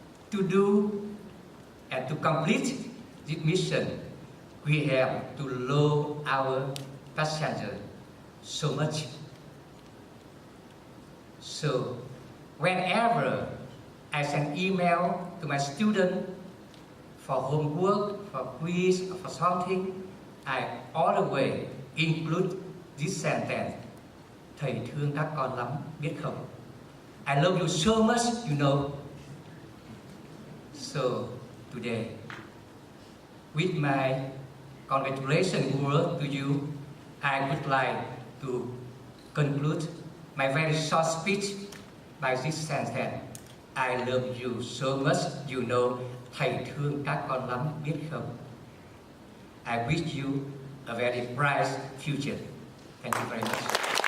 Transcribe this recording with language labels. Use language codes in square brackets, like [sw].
[en] To do and to complete this mission, we have to love our passenger so much. So, whenever I send email to my student for homework, for quiz, or for something, I always include this sentence. [vi] thầy thương các con lắm, biết không? [en] I love you so much, you know. So, today, with my congratulations word to you, I would like to conclude my very short speech by this sentence. I love you so much, you know. [vi] Thầy thương các con lắm, biết không? [en] I wish you a very bright future. Thank you very much.